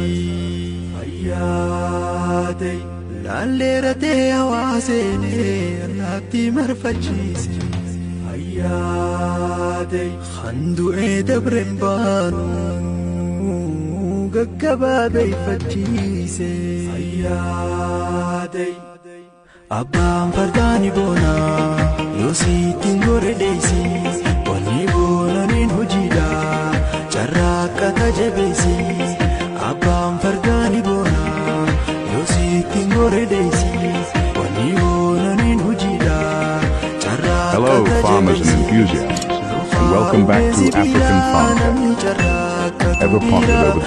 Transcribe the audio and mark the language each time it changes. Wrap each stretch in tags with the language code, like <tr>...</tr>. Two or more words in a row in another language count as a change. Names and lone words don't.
<om>ayyadai lallera te hawasene allatti marfachise ayyadai khandu edabren banu gaggaba beifachise ayyadai Abbaan fardaani boona yoo siittiin gore deessi wanni boonaniin hojiidha carraaqqata jabeessi Abbaan fardaani boona yoo siittiin gore deessi wanni boonaniin hojiidha carraaqqata</om> <en>Hello, farmers and enthusiasts, and welcome back to African Farm Tech. Ever pondered over</en>